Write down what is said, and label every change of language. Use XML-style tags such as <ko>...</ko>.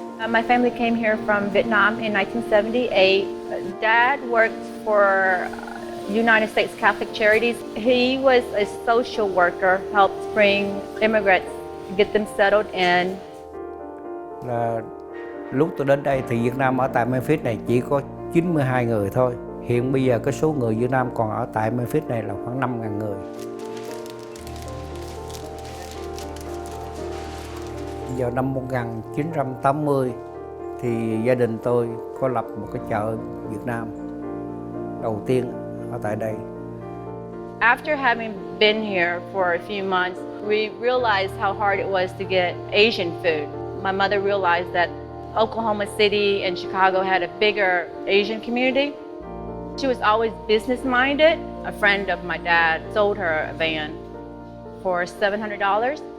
<en>My family came here from Vietnam in 1978. Dad worked for United States Catholic Charities. He was a social worker, helped bring immigrants, get them settled in.</en> <vi>Lúc tôi đến đây thì Việt Nam ở tại Memphis này chỉ có 92 người thôi. Hiện bây giờ cái số người Việt Nam còn ở tại Memphis này là khoảng 5.000 người. Vào năm 1980 thì gia đình tôi có lập một cái chợ Việt Nam đầu tiên ở tại đây.</vi> <en>After having been here for a few months, we realized how hard it was to get Asian food. My mother realized that Oklahoma City and Chicago had a bigger Asian community. She was always business-minded. A friend of my dad sold her a van for $700.</en>